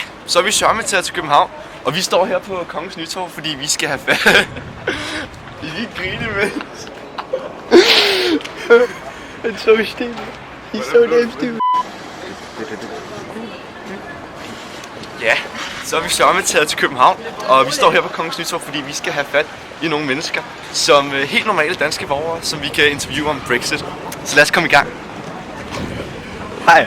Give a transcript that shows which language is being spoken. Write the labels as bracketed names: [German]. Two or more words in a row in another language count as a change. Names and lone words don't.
[Danish] så er vi sørme taget til København, og vi står her på Kongens Nytorv, fordi vi skal have fat. I lige grine med. Han så stille. [English] He's so damn stupid. [Danish] Ja, så er vi sørme taget til København, og vi står her på Kongens Nytorv, fordi vi skal have fat i nogle mennesker, som helt normale danske borgere, som vi kan interviewe om Brexit. Så lad os komme i gang. Hej.